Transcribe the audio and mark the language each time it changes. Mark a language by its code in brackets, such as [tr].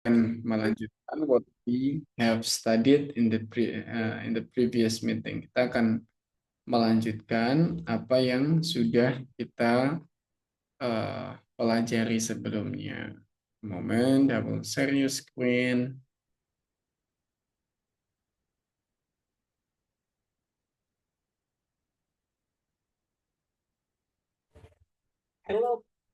[id] akan melanjutkan [en] what we have studied in the previous meeting. [id] Kita akan melanjutkan apa yang sudah kita pelajari sebelumnya. [en] Moment, I will share your screen. [id] Halo.